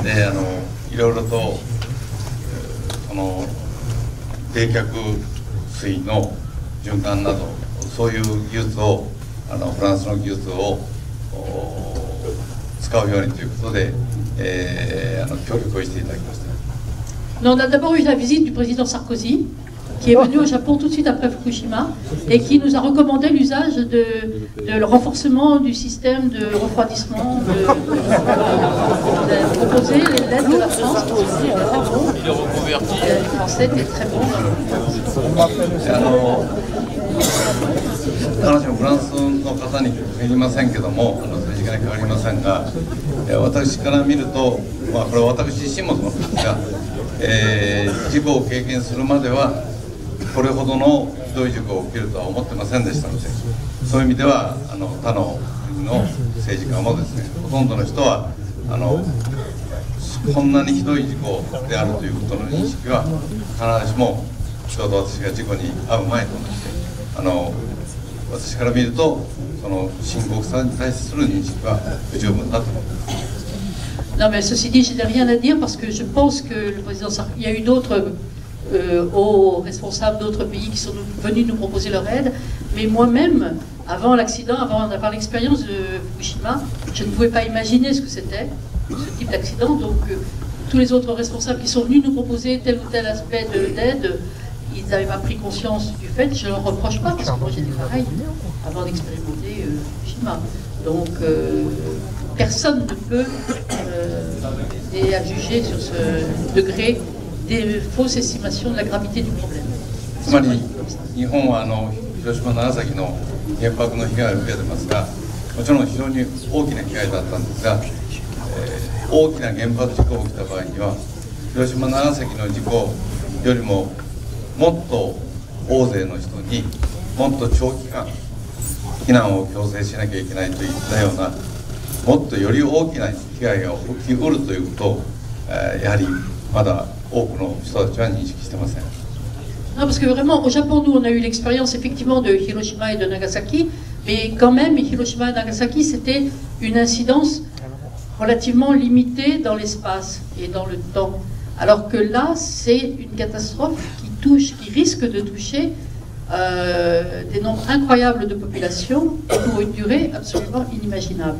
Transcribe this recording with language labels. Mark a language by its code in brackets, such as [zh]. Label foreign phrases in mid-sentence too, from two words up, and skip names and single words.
[ja] でいろいろとその冷却水の循環などそういう技術をフランスの技術を使うようにということで、協力をしていただきました。 [fr] On a d'abord eu la visite du président Sarkozy, qui est venu au Japon tout de suite après Fukushima et qui nous a recommandé l'usage de le renforcement du système de refroidissement, de proposer l'aide de la France. Le français était très bon. [ja] 必ずしもフランスの方に限りませんけども、政治家に変わりませんが、私から見ると、これは私自身もそうなんですが、事故を経験するまではこれほどのひどい事故が起きるとは思ってませんでしたので、そういう意味では他の国の政治家もですね、ほとんどの人はこんなにひどい事故であるということの認識は必ずしもちょうど私が事故に遭う前と同じで、私から見るとその深刻さに対する認識は不十分だと思います。 [fr] Non, mais ceci dit, je n'ai rien à dire parce que je pense que le président Sarkozy, il y a eu d'autres hauts responsables d'autres pays qui sont venus nous proposer leur aide. Mais moi-même, avant l'accident, avant d'avoir l'expérience de Fukushima, je ne pouvais pas imaginer ce que c'était, ce type d'accident. Donc, tous les autres responsables qui sont venus nous proposer tel ou tel aspect d'aide, ils n'avaient pas pris conscience du fait. Je ne leur reproche pas parce que moi j'étais pareil avant d'expérimenter Fukushima. Donc, personne ne peut juger sur ce degré des fausses estimations de la gravité du problème. [ja] つまり日本は広島長崎の原爆の被害を受けてますが、もちろん非常に大きな被害だったんですが、大きな原発事故が起きた場合には広島長崎の事故よりももっと大勢の人にもっと長期間避難を強制しなきゃいけないといったような、もっとより大きな被害が起きうるということを、やはりまだ多くの人たちは認識してません。 [fr] Non, parce que vraiment, au Japon, nous, on a eu l'expérience effectivement de Hiroshima et de Nagasaki, mais quand même, Hiroshima et Nagasaki, c'était une incidence relativement limitée dans l'espace et dans le temps. Alors que là, c'est une catastrophe qui risque de toucher des nombres incroyables de populations pour une durée absolument inimaginable.